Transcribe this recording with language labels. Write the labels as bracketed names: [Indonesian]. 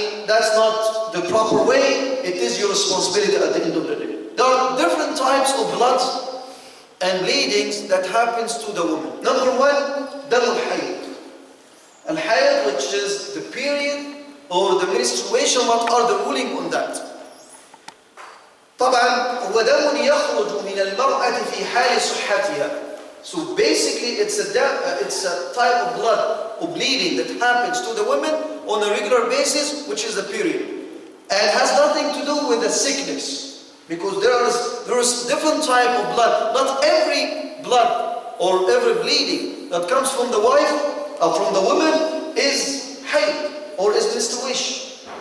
[English] That's not the proper way. It is your responsibility at the end of the day. There are different types of blood and bleedings that happens to the woman. Number one, dam al-hayd. Al-hayd, which is the period or the menstruation. What are the ruling on that? [Arabic] طبعا هو دم يخرج من المرأة في حال صحتها. [English] So basically it's a type of blood or bleeding that happens to the women on a regular basis, which is the period. And it has nothing to do with the sickness, because there is different type of blood. Not every blood or every bleeding that comes from the wife or from the woman is hayd or is menstruation.